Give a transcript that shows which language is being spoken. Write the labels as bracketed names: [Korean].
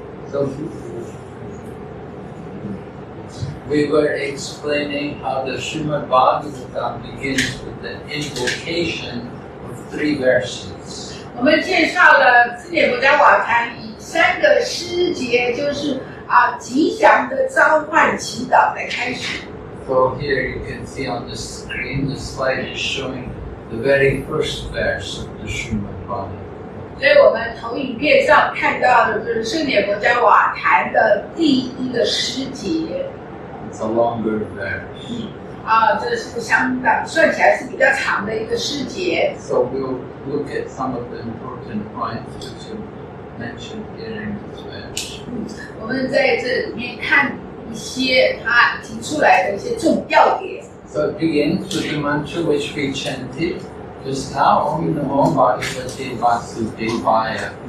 [English] So we were explaining how the Srimad Bhagavatam begins with the invocation of 3 verses. [Chinese] 我们介绍了圣典佛家瓦坛以3个诗节，就是吉祥的召唤祈祷来开始。 [English] So here you can see on the screen, the slide is showing the very first verse of the Srimad Bhagavatam. [Chinese] 所以我们投影片上看到的就是圣典佛家瓦坛的第1个诗节。 [English] It's a longer verse. [Chinese] 这是相当算起来是比较长的一个诗节。 [English] So we'll look at some of the important points which are mentioned here in this verse. [Chinese] 我们在这里面看一些他提出来的一些重要点。 [English] So it begins with the mantra which we chanted just now, Om Namo Bhagavate Vasudevaya.